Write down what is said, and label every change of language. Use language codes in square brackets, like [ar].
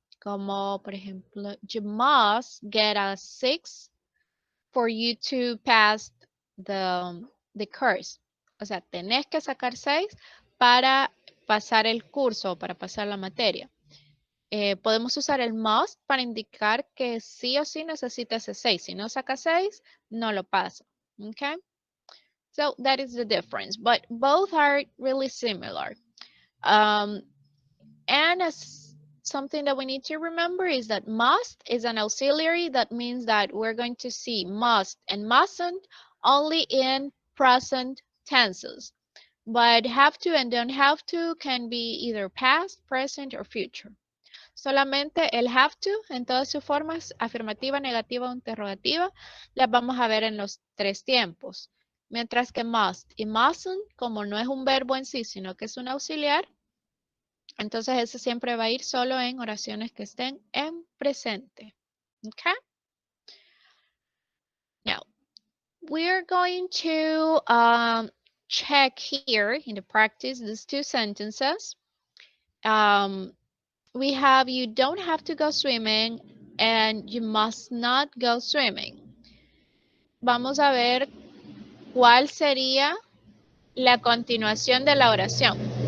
[es] Como por ejemplo, [en] you must get a 6 for you to pass the course. [es] O sea, tenés que sacar 6 para pasar el curso, para pasar la materia. Podemos usar el must para indicar que sí o sí necesita ese 6. Si no saca 6, no lo pasa. Okay? [en] So that is the difference. But both are really similar. And as something that we need to remember is that must is an auxiliary. That means that we're going to see must and mustn't only in present tenses. But have to and don't have to can be either past, present, or future. [es] Solamente el have to en todas sus formas, afirmativa, negativa o interrogativa, las vamos a ver en los tres tiempos. Mientras que must y mustn't, como no es un verbo en sí, sino que es un auxiliar, entonces ese siempre va a ir solo en oraciones que estén en presente. [en] Okay? Now, we're going to check here in the practice these two sentences. We have you don't have to go swimming and you must not go swimming. [es] Vamos a ver cuál sería la continuación de la oración.